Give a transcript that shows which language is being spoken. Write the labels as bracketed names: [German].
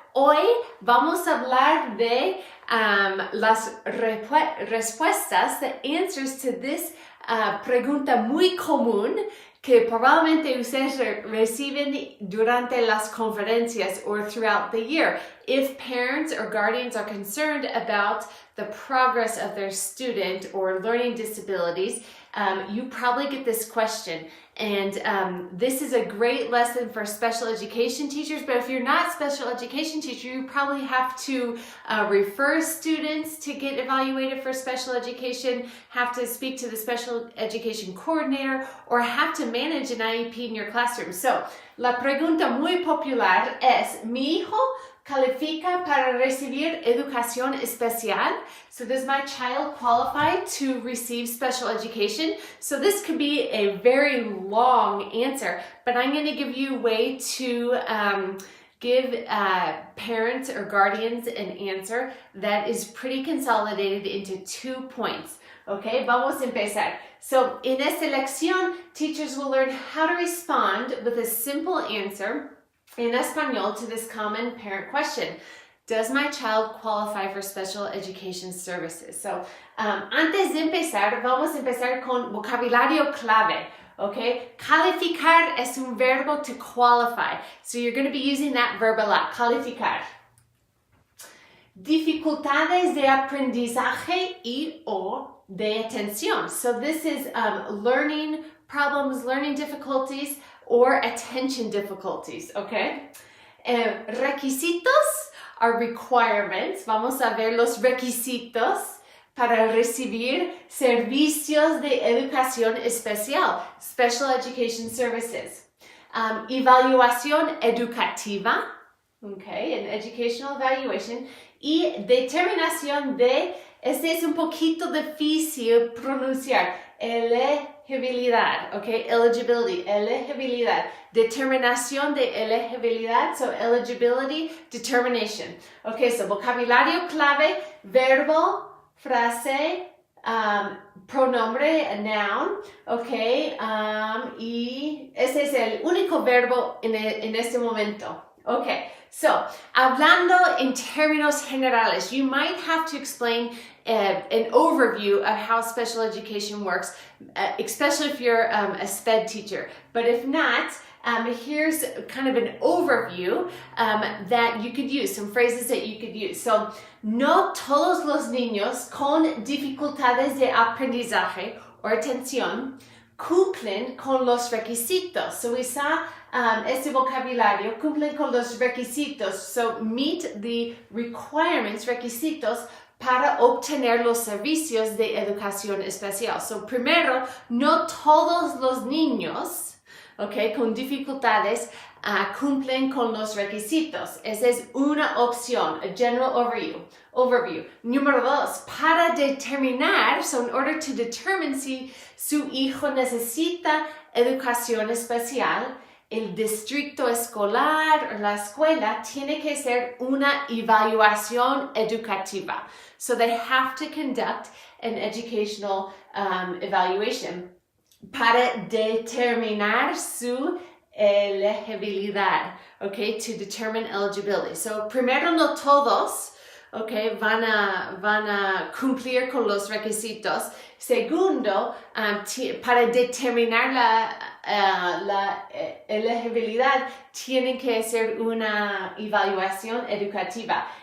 [Spanish] Hoy vamos a hablar de las respuestas, [English] the answers to this [Spanish] pregunta muy común que probablemente ustedes reciben durante las conferencias [English] or throughout the year. If parents or guardians are concerned about the progress of their student or learning disabilities, you probably get this question. And this is a great lesson for special education teachers, but if you're not a special education teacher, you probably have to refer students to get evaluated for special education, have to speak to the special education coordinator, or have to manage an IEP in your classroom. [Spanish] So, la pregunta muy popular es, ¿mi hijo califica para recibir educación especial? [English] So does my child qualify to receive special education? So this could be a very long answer, but I'm going to give you a way to give parents or guardians an answer that is pretty consolidated into 2 points. Okay, [Spanish] vamos a empezar. [English] So in [Spanish] esta lección, [English] teachers will learn how to respond with a simple answer in español to this common parent question. Does my child qualify for special education services? [Spanish] So, antes de empezar, vamos a empezar con vocabulario clave, okay? Calificar es un verbo [English] to qualify. So you're going to be using that verb a lot, calificar. [Spanish] Dificultades de aprendizaje y o de atención. [English] So this is learning problems, learning difficulties, or attention difficulties, okay? Requisitos are requirements. [Spanish] Vamos a ver los requisitos para recibir servicios de educación especial, [English] special education services. [Spanish] Evaluación educativa, okay, [English] an educational evaluation, [Spanish] y determinación de, este es un poquito difícil pronunciar, elegibilidad, okay, eligibility, elegibilidad, determinación de elegibilidad, so eligibility, determination. Okay, so vocabulario clave, verbo, frase, pronombre, [English] a noun, [Spanish] okay, y ese es el único verbo en este momento. [English] Okay, so, hablando en términos generales, you might have to explain an overview of how special education works, especially if you're a SPED teacher. But if not, here's kind of an overview that you could use, some phrases that you could use. [Spanish] So, no todos los niños con dificultades de aprendizaje o atención cumplen con los requisitos. [English] So we saw [Spanish] este vocabulario, cumplen con los requisitos. [English] So meet the requirements, [Spanish] requisitos, para obtener los servicios de educación especial. So primero, no todos los niños, okay, con dificultades cumplen con los requisitos. Esa es una opción, [English] a general overview. [Spanish] Número 2, para determinar, [English] so in order to determine [Spanish] si su hijo necesita educación especial, el distrito escolar o la escuela tiene que hacer una evaluación educativa. [English] So they have to conduct an educational evaluation [Spanish] para determinar su elegibilidad, [English] okay, to determine eligibility. [Spanish] So primero no todos, okay, van a cumplir con los requisitos. Segundo, para determinar la elegibilidad, tienen que hacer una evaluación educativa.